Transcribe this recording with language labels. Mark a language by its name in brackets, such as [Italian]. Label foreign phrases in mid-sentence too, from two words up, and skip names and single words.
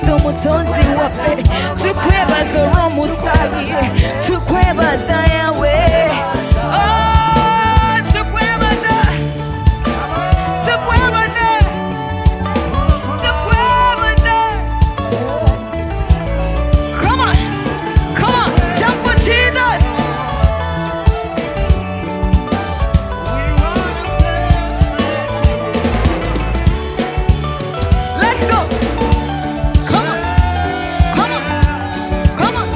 [Ganda] mutonzi waffe tukwebaza olw'omusaayi tukwebaza yawe tukwebaza tukwebaza tukwebaza. [English] Come on, come on, jump for Jesus. Let's go. Come on, come on, come on.